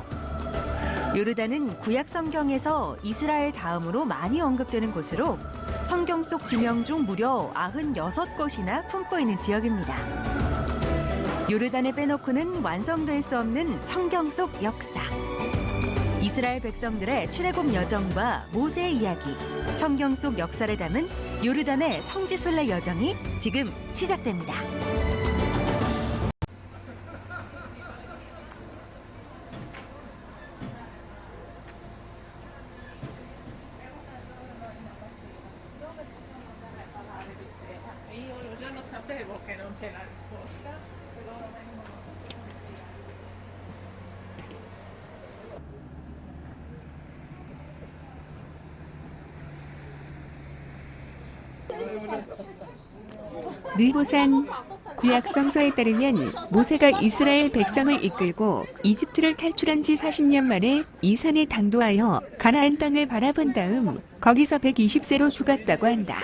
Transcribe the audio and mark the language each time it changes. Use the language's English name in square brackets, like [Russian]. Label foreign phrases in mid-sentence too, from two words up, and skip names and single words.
[Korean] 요르단은 구약 성경에서 이스라엘 다음으로 많이 언급되는 곳으로 성경 속 지명 중 무려 96곳이나 품고 있는 지역입니다. 요르단을 빼놓고는 완성될 수 없는 성경 속 역사. 이스라엘 백성들의 출애굽 여정과 모세의 이야기, 성경 속 역사를 담은 요르단의 성지순례 여정이 지금 시작됩니다. [Italian] Io già lo sapevo che non c'è la risposta, però [Korean] 느보산 구약 성서에 따르면 모세가 이스라엘 백성을 이끌고 이집트를 탈출한 지 40년 만에 이 산에 당도하여 가나안 땅을 바라본 다음 거기서 120세로 죽었다고 한다.